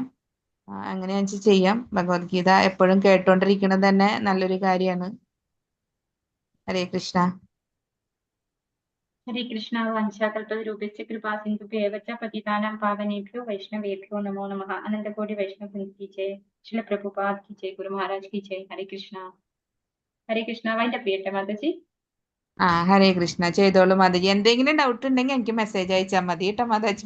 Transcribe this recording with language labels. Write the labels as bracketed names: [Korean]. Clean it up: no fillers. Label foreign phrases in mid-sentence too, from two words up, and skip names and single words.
[Malayalam] അങ്ങനെ ചെയ്യാം. ഭഗവത്ഗീത എപ്പോഴും കേട്ടോണ്ടിരിക്കുന്നത് തന്നെ നല്ലൊരു കാര്യമാണ്. ഹരേ കൃഷ്ണ. ഹരേ കൃഷ്ണ. [Sanskrit] वंशाकल्पतरूपेण कृपा सिन्धुभ्यः एव च पतितानां पावनेभ्यो वैष्णवेभ्यो नमो नमः. [Hindi] अनंतकोटि वैष्णव की जय. श्रील प्रभुपाद की जय. गुरु महाराज की जय. हरे कृष्णा. [Malayalam] ഹരേ കൃഷ്ണ. വൈൻഡപ്പ് ചെയ്യട്ടെ മാതാജി? ഹരേ കൃഷ്ണ. ചെയ്തോളൂ മാതാജി. എന്തെങ്കിലും ഡൗട്ട് ഉണ്ടെങ്കിൽ എനിക്ക് മെസ്സേജ് അയച്ചാൽ മതി കേട്ടോ മാതാജി.